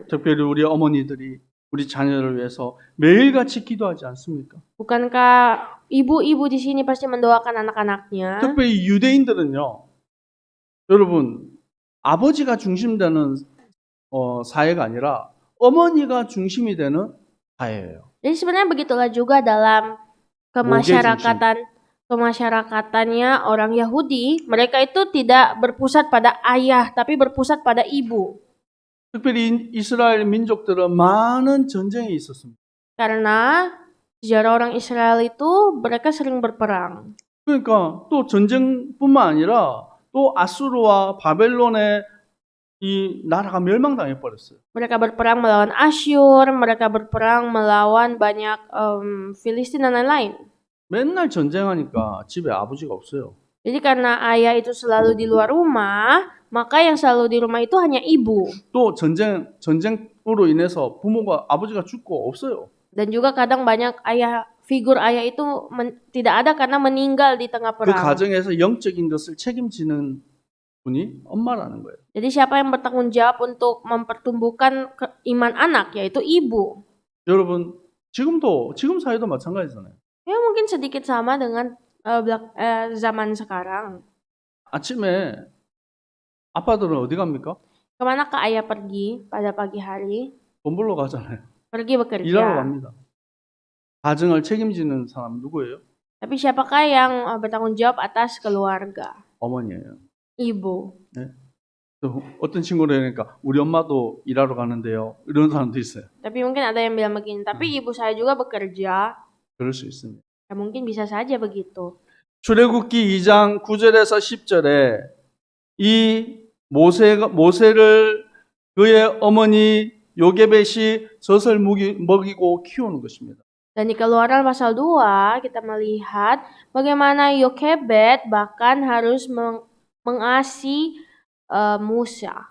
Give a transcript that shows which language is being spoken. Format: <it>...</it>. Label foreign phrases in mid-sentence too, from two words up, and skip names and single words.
<ko>특별히 우리 어머니들이 우리 자녀를 위해서 매일같이 기도하지 않습니까?</ko> <id>Bukankah ibu-ibu di sini pasti mendoakan anak-anaknya?</id> <ko>특별히 유대인들은요. 여러분, 아버지가 중심되는 사회가 아니라 어머니가 중심이 되는 사회예요.</ko> <id>Jadi sebenarnya begitulah juga dalam kemasyarakatan orang Yahudi, mereka itu tidak berpusat pada ayah, tapi berpusat pada ibu.</id> <ko>특별히 이스라엘 민족들은 많은 전쟁이 있었습니다.</ko> <id>Karena sejarah orang Israel itu mereka sering berperang.</id> <ko>그러니까 또 전쟁뿐만 아니라 또 아수르와 바벨론의 이 나라가 멸망당해 버렸어요.</ko> <id>Mereka berperang melawan Asyur, mereka berperang melawan banyak Filistin dan lain-lain.</id> <ko>맨날 전쟁하니까 집에 아버지가 없어요.</ko> <id>Jadi karena ayah itu selalu di luar rumah, maka yang selalu di rumah itu hanya ibu.</id> <ko>또 전쟁으로 인해서 부모가 아버지가 죽고 없어요.</ko> <id>Dan juga kadang banyak figur ayah itu tidak ada karena meninggal di tengah 그 perang.</id> <ko>가정에서 영적인 것을 책임지는 분이 엄마라는 거예요.</ko> <id>Jadi siapa yang bertanggung jawab untuk mempertumbuhkan iman anak, yaitu ibu.</id> <ko>여러분, 지금 사회도 마찬가지잖아요.</ko> <id>Ya mungkin sedikit sama dengan zaman sekarang.</id> <ko>아침에 아빠들은 어디 갑니까?</ko> <id>Kemana ke ayah pergi pada pagi hari?</id> <ko>돈 벌러 가잖아요.</ko> <id>Pergi</id> <ko>일하러</ko> <id>bekerja.</id> <ko>갑니다. 가정을 책임지는 사람 누구예요?</ko> <id>Tapi siapakah yang bertanggung jawab atas keluarga?</id> <ko>어머니예요.</ko> <id>Ibu.</id> <ko>또 어떤 친구를 하니까 우리 엄마도 일하러 가는데요. 이런 사람도 있어요.</ko> <id>Tapi mungkin ada yang bilang begini, tapi ibu saya juga bekerja.</id> <ko>그럴 수 있습니다.</ko> <id>Ya mungkin bisa saja begitu.</id> <ko>출애굽기 2장 9절에서 10절에 이 모세를 그의 어머니 요게벳이 젖을 먹이고 키우는 것입니다.</ko> <id>Dan di Keluaran pasal 2 kita melihat bagaimana Yokebed bahkan harus mengasihi Musa.</id>